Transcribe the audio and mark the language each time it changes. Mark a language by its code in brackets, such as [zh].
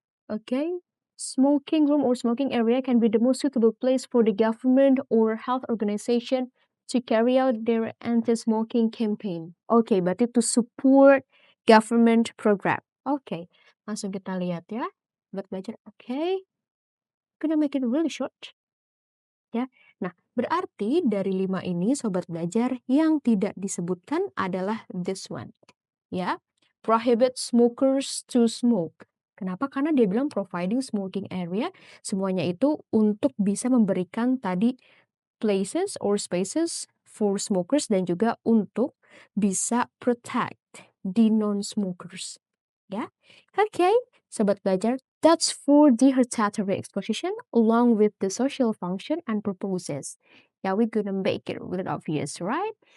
[en] Okay, smoking room or smoking area can be the most suitable place for the government or health organization to carry out their anti-smoking campaign. Okay, [id] berarti [en] to support government program. [id] Okay, langsung kita lihat ya. Buat belajar, okay. [en] Gonna make it really short. [id] Ya, nah berarti dari 5 ini sobat belajar yang tidak disebutkan adalah [en] this one. Ya, prohibit smokers to smoke. [id] Kenapa? Karena dia bilang providing smoking area, semuanya itu untuk bisa memberikan tadi [en] places or spaces for smokers [id] dan juga untuk bisa [en] protect the non-smokers. Ya, [id] oke, sobat belajar, [en] that's for the hereditary exposition along with the social function and purposes. Ya, we gonna make it really obvious, right?